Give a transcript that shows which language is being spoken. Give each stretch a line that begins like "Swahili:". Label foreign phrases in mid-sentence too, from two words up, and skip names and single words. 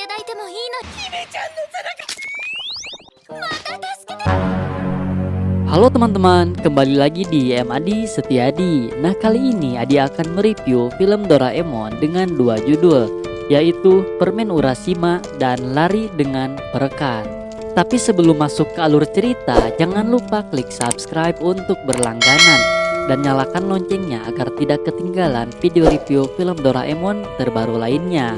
Japanese: てもいいの。姫ちゃんの背中また助けて。
Indonesian: Halo teman-teman, kembali lagi di Adi Setiadi. Nah, kali ini Adi akan mereview film Doraemon dengan dua judul, yaitu Permen Urashima dan Lari dengan Perekat. Tapi sebelum masuk ke alur cerita, jangan lupa klik subscribe untuk berlangganan dan nyalakan loncengnya agar tidak ketinggalan video review film Doraemon terbaru lainnya.